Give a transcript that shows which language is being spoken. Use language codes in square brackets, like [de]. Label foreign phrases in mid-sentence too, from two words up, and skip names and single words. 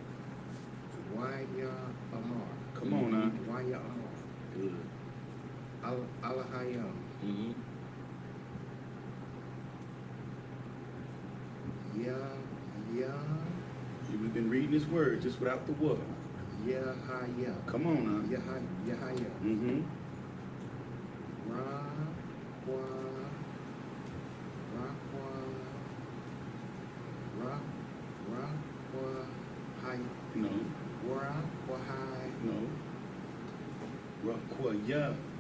[en] Come on now. Good. Alahayam. Mm-hmm. You've been reading this word just without the what. Yahaya. Come on now. Yahaya. Mm-hmm. No. No. Rakwaya.